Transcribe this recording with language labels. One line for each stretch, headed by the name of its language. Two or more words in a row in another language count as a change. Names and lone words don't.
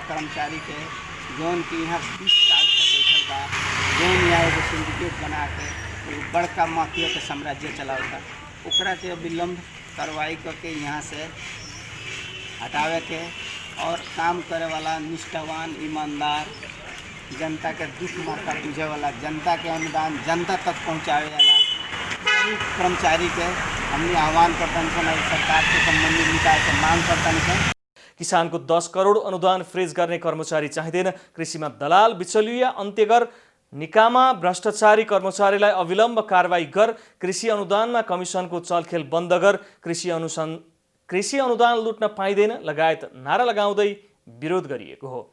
Bhojpuri: कर्मचारी के जौन की यहाँ 20 साल से बैठल बा, जौन यहाँ एगो सिंडिकेट बना के एगो बड़का माफिया के साम्राज्य चलावता, ओकरा के विलम्ब कार्रवाई करके यहाँ से हटावे के और काम करे वाला निष्ठावान ईमानदार जनता के दुख मौका बुझे वाला, जनता के अनुदान जनता तक पहुँचावे वाला कर्मचारी के हमने आह्वान करता और सरकार से संबंधित निकाय से मांग करता।
Nepali: किसानको 10 करोड अनुदान फ्रिज गर्ने कर्मचारी चाहिँदैन। कृषिमा दलाल बिचौलिया अन्त्य गर, निकामा भ्रष्टाचारी कर्मचारीलाई अविलम्ब कारवाही गर, कृषि अनुदानमा कमिसनको चलखेल बन्द गर, कृषि अनुदान लुट्न पाइँदैन लगायत नारा लगाउँदै विरोध गरिएको हो।